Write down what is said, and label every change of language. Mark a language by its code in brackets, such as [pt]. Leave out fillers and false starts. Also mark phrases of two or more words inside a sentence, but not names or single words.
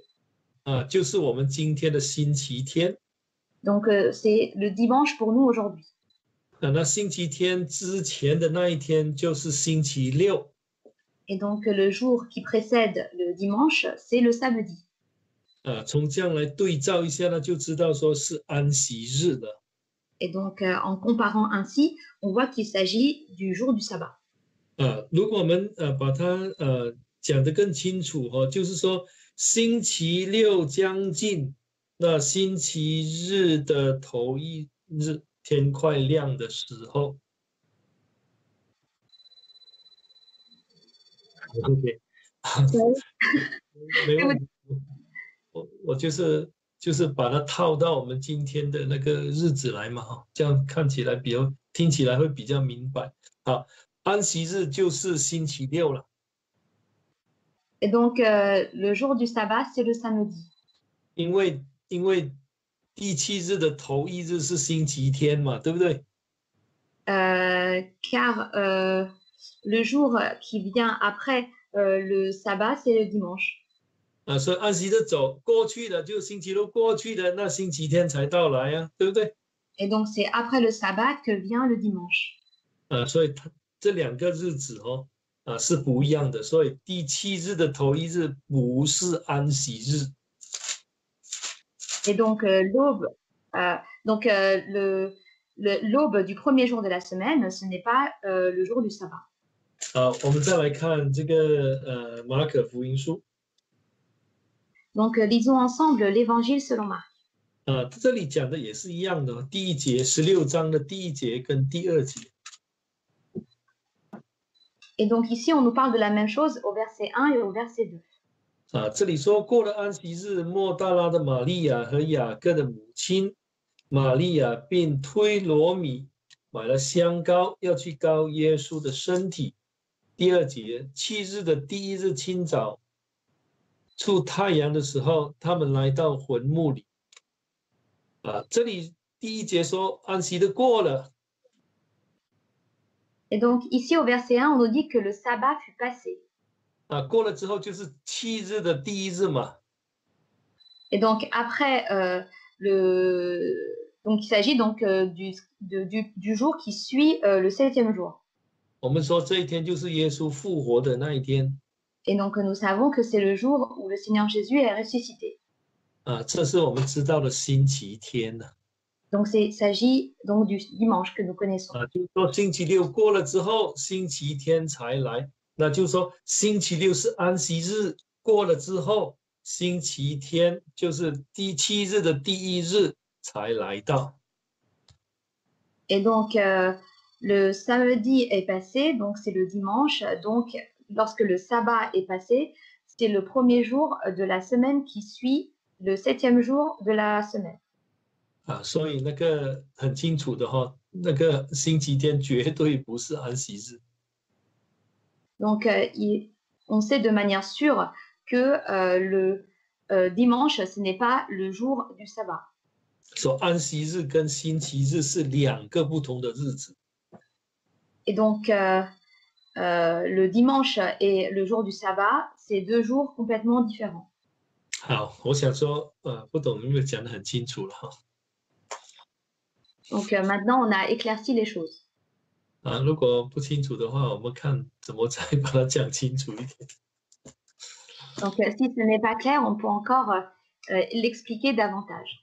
[zh] 就是我们今天的星期天。 [fr] Donc, c'est le dimanche pour nous aujourd'hui. [zh] 那星期天之前的那一天就是星期六。 [fr] Et donc, le jour qui précède le dimanche, c'est le samedi. [zh] 从这样来对照一下呢，就知道说是安息日了。 [fr] Et donc, en comparant ainsi, on voit qu'il s'agit du jour du sabbat. [zh] 如果我们把它讲得更清楚就是说星期六将近，那星期日的头一日天快亮的时候。 OK， 没问题。我就是把它套到我们今天的那个日子来嘛，这样看起来听起来会比较明白。好，安息日就是星期六了。 [fr] Et donc, le jour du sabbat, c'est le samedi. [zh] 因为第7日的头一日是星期天嘛，对不对？ [fr] Car le jour qui vient après le sabbat, c'est le dimanche. [zh] 所以安息日过去了，就星期六过去了，那星期天才到来啊，对不对？ [fr] Et donc, c'est après le sabbat que vient le dimanche. [zh] 所以这2个日子是不一样的，所以第7日的头一日不是安息日。 [fr] Et donc l'aube, l'aube du premier jour de la semaine, ce n'est pas le jour du sabbat. [zh] 好，我们再来看这个马可福音书。 [fr] Donc lisons ensemble l'Évangile selon Marc. [zh] 这里讲的也是一样的，第1节16章的第1节跟第2节。 [fr] Et donc ici, on nous parle de la même chose au verset 1 et au verset 2. [zh] 这里说过了安息日，莫大拉的玛利亚和雅各的母亲玛利亚便推罗米买了香膏，要去膏耶稣的身体。第2节7日的第1日清早，出太阳的时候，他们来到坟墓里。这里第1节说安息日过了。 [fr] Et donc ici au verset 1, on nous dit que le sabbat fut passé. [zh] 过了之后就是7日的第1日嘛。 [fr] Et donc après donc il s'agit donc du jour qui suit le 7e jour. [zh] 我们说这一天就是耶稣复活的那一天。 [fr] Et donc nous savons que c'est le jour où le Seigneur Jésus est ressuscité. [zh] 这是我们知道的星期天呢。 [fr] Donc il s'agit donc du dimanche que nous connaissons. [zh] 就是说星期六过了之后，星期天才来。那就是说星期六是安息日，过了之后，星期天就是第7日的第1日才来到。 [fr] Et donc le samedi est passé, donc c'est le dimanche. Donc lorsque le sabbat est passé, c'est le premier jour de la semaine qui suit le 7e jour de la semaine. [zh] 所以那个很清楚的哈，那个星期天绝对不是安息日。 [fr] Donc on sait de manière sûre que le dimanche, ce n'est pas le jour du sabbat. [zh] 说安息日跟星期日是2个不同的日子。 [fr] Et donc le dimanche et le jour du sabbat, c'est 2 jours complètement différents. [zh] 好，我想说不懂有没有讲得很清楚了哈。 [fr] Donc maintenant, on a éclairci les choses. [zh] 如果不清楚的话，我们看怎么再把它讲清楚一点。 [fr] Donc si ce n'est pas clair, on peut encore l'expliquer davantage.